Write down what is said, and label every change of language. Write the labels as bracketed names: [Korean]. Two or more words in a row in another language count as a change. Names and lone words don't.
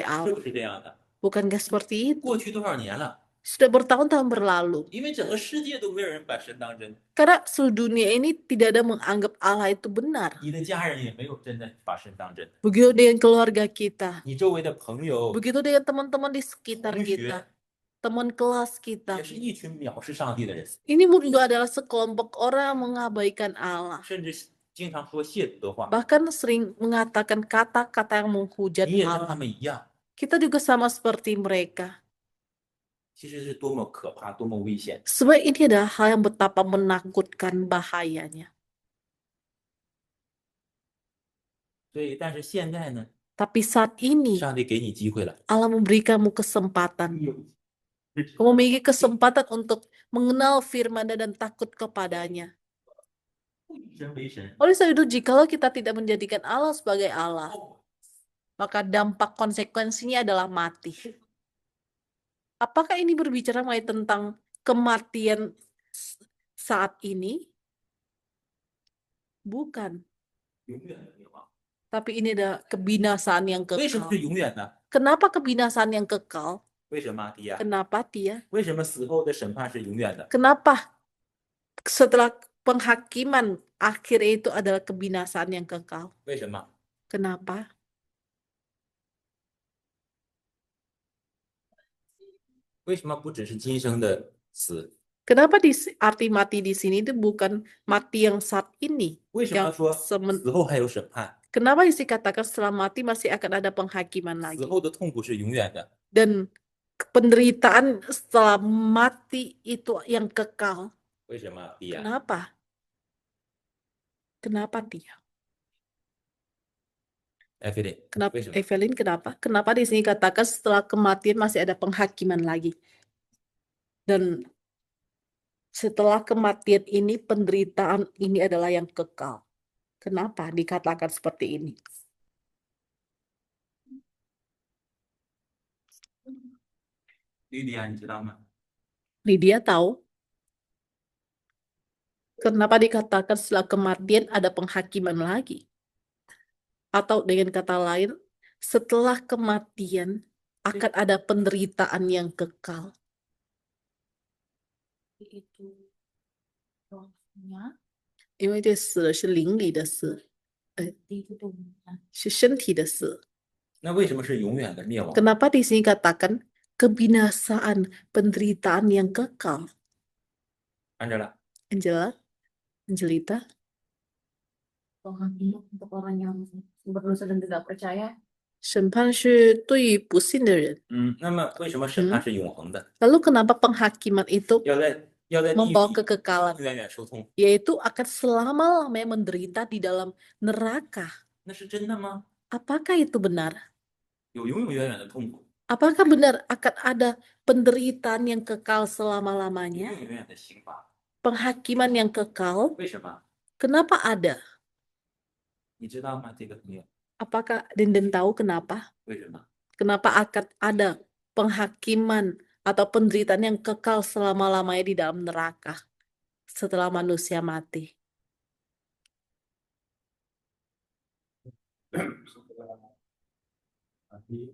[Chinese] 是 [Indonesian] Allah. [Chinese] 不是这样的？ [Indonesian] Bukankah seperti itu? [Chinese] 过去多少年了？ [Indonesian] Sudah bertahun-tahun berlalu. [Chinese] 因为整个世界都没有人把神当真， [Indonesian] Karena seluruh dunia ini tidak ada menganggap Allah itu benar. [Chinese] 你的家人也没有真的把神当真， [Indonesian] Begitu dengan keluarga kita. [Chinese] 你周围的朋友、 [Indonesian] Begitu dengan teman-teman di sekitar [Chinese] 同 [Indonesian] kita. [Chinese] 学 [Indonesian] Teman kelas kita. [Chinese] 也是一群藐视上帝的人， [Indonesian] Ini juga adalah sekelompok orang yang mengabaikan Allah. [Chinese] 甚至是经常说亵渎的话， [Indonesian] Bahkan sering mengatakan kata-kata yang menghujat [Chinese] 你也跟 [Indonesian] Allah. [Chinese] 他们一样， [Indonesian] Kita juga sama seperti mereka. [Chinese] 其实是多么可怕，多么危险。 [Indonesian] Sebab ini adalah hal yang betapa menakutkan bahayanya. [Chinese] 所以，但是现在呢， [Indonesian] Tapi saat ini [Chinese] 上帝给你机会了， [Indonesian] Allah memberi kamu kesempatan. Kamu memiliki kesempatan untuk mengenal firman dan takut kepadanya. [Chinese] 不以神为神， [Indonesian] Oleh sebab itu, jikalau kita tidak menjadikan Allah sebagai Allah, maka dampak konsekuensinya adalah mati. Apakah ini berbicara mengenai tentang kematian saat ini? Bukan. [Chinese] 永远的灭亡。 [Indonesian] Tapi ini adalah kebinasaan yang [Chinese] 为什么 [Indonesian] kekal. [Chinese] 是永远呢？ [Indonesian] Kenapa kebinasaan yang kekal? [Chinese] 为什么，迪亚？ [Indonesian] Kenapa dia? [Chinese] 为什么死后的审判是永远的？ [Indonesian] Kenapa setelah penghakiman akhir itu adalah kebinasaan yang kekal? [Chinese] 为什么？ [Indonesian] Kenapa? [Chinese] 为什么不只是今生的死？ [Indonesian] Kenapa arti mati di sini itu bukan mati yang saat ini? [Chinese] 为什么 [Indonesian] Yang [Chinese] 说 semen- 死后还有审判？ [Indonesian] Kenapa dikatakan setelah mati masih akan ada penghakiman [Chinese] 死 [Indonesian] lagi? [Chinese] 后的痛苦是永远的。 [Indonesian] Dan penderitaan setelah mati itu yang kekal. [Chinese] 为什么，迪亚？ [Indonesian] Kenapa? Kenapa dia? [Chinese] 艾菲利， [Indonesian] Kenapa [Chinese] 为什么？ [Indonesian] Evelyn? Kenapa? Kenapa di sini katakan setelah kematian masih ada penghakiman lagi? Dan setelah kematian ini penderitaan ini adalah yang kekal. Kenapa dikatakan seperti ini? [Chinese] Hmm. 莉迪亚，你知道吗？ [Indonesian] Lydia tahu kenapa dikatakan setelah kematian ada penghakiman lagi? Atau dengan kata lain, setelah kematian akan ada penderitaan yang kekal. Itu rohnya [Chinese] 因为这死是灵里的死， [Indonesian] di tubuhnya. [Chinese] 是身体的死。那为什么是永远的灭亡？ [Indonesian] Kenapa di sini katakan kebinasaan, penderitaan yang kekal? [Chinese] 按照了， [Indonesian] Angelita, Penghakiman untuk orang yang berdosa dan tidak percaya. [Chinese] 审判是对于不信的人。那么为什么审判是永恒的？ [Indonesian] Lalu kenapa penghakiman itu [Chinese] 要在地狱 [Indonesian] membawa kekekalan, [Chinese] 永远受痛， [Indonesian] yaitu akan selama-lamanya menderita di dalam neraka? [Chinese] 那是真的吗？ [Indonesian] Apakah itu benar? [Chinese] 有永永远远的痛苦， [Indonesian] Apakah benar akan ada penderitaan yang kekal [Chinese] 永 [Indonesian] selama-lamanya? [Chinese] 永远远的刑罚？ [Indonesian] Penghakiman yang kekal? [Chinese] 为什么？ [Indonesian] Kenapa ada? [Chinese] 你知道吗？这个朋友， [Indonesian] Apakah Denden tahu kenapa? [Chinese] 为什么？ [Indonesian] Kenapa akan ada penghakiman atau penderitaan yang kekal selama-lamanya di dalam neraka setelah manusia mati? Tapi